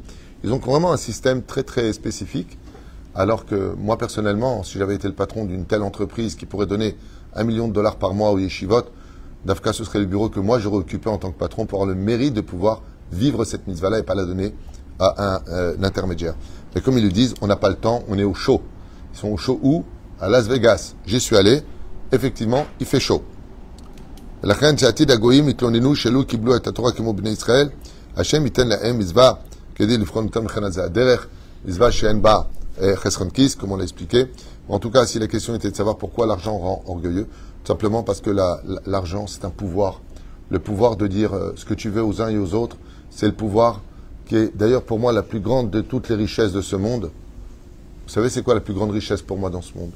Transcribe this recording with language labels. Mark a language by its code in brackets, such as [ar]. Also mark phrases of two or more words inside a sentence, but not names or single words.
[fr] Ils ont vraiment un système très, très spécifique. Alors que moi, personnellement, si j'avais été le patron d'une telle entreprise qui pourrait donner $1 million par mois au Yeshivot, d'Afka, ce serait le bureau que moi, j'aurais occupé en tant que patron pour avoir le mérite de pouvoir vivre cette mitzvah-là et pas la donner à un intermédiaire. Mais comme ils le disent, on n'a pas le temps, on est au chaud. Ils sont au chaud où? À Las Vegas. J'y suis allé. Effectivement, il fait chaud. [he] לכן שעתיד הגויים התלוננו שלא קיבלו את התורה כמו בני ישראל, השם ייתן להם מצווה כדי לבחון אותם לכן זה הדרך, מצווה שאין בה חסכון כיס, [fr] comme on l'a expliqué. En tout cas, si la question était de savoir pourquoi l'argent rend orgueilleux, tout simplement parce que l'argent, c'est un pouvoir. Le pouvoir de dire ce que tu veux aux uns et aux autres, c'est le pouvoir qui est d'ailleurs pour moi la plus grande de toutes les richesses de ce monde. Vous savez, c'est quoi la plus grande richesse pour moi dans ce monde?